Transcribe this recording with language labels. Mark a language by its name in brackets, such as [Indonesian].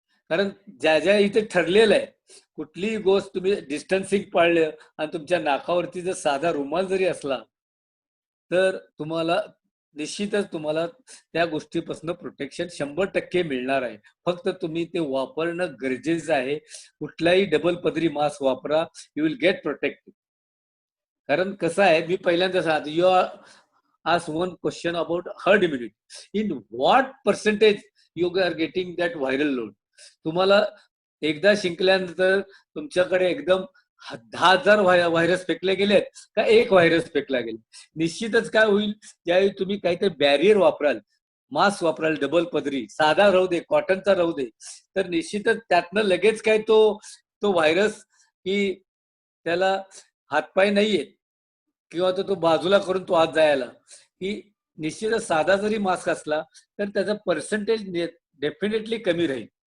[Marathi] कारण ज्या ज्या इथे ठरलेलं आहे, कुठलीही गोष्ट तुम्ही डिस्टन्सिंग पाळलं आणि तुमच्या नाकावरती जर साधा रुमाल जरी असला तर तुम्हाला निश्चितच तुम्हाला त्या गोष्टीपासून प्रोटेक्शन 100% मिळणार आहे. फक्त तुम्ही ते वापरणं गरजेचं आहे. कुठलाही डबल पदरी मास्क वापरा, [English] You will get protected. [Marathi] कारण कसं आहे, मी पहिल्यांदा सांगतो, [English] You ask one question about herd immunity. In what percentage you are getting that viral load? [Marathi] तुम्हाला एकदा शिंकल्यानंतर तुमच्याकडे एकदम 10,000 व्हायरस फेकले गेलेत का एक व्हायरस फेकला गेला. निश्चितच काय होईल, ज्यावेळी तुम्ही काहीतरी बॅरियर वापराल, मास्क वापराल डबल पदरी, साधा राहू दे, कॉटनचा राहू दे, तर निश्चितच त्यातनं लगेच काय तो तो व्हायरस की त्याला हातपाय नाहीयेत किंवा तो बाजूला करून तो आत जायला, की निश्चितच साधा जरी मास्क असला तर त्याचा पर्सेंटेज डेफिनेटली कमी राहील.